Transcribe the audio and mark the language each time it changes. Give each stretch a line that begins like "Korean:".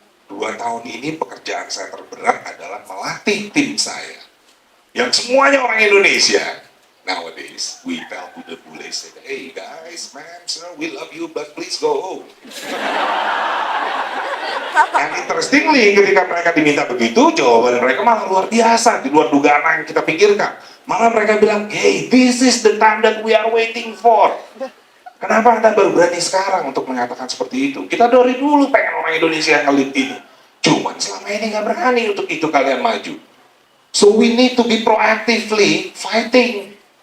Indonesian: 2 tahun ini pekerjaan saya terberat adalah melatih tim saya yang semuanya orang Indonesia.
English: Nowadays, we tell to the bule, say, hey guys, man, sir, we love you, but please go home. And interestingly,
Indonesian: ketika mereka diminta begitu, jawaban mereka malah luar biasa, di luar dugaan yang kita pikirkan. Malah mereka bilang,
English: hey, this is the time that we are waiting for.
Indonesian: Kenapa Anda baru berani sekarang untuk mengatakan seperti itu? Kita dari dulu pengen orang Indonesia yang ngelit ini. Cuman selama ini nggak berani untuk itu kalian maju.
English: So we need to be proactively fighting.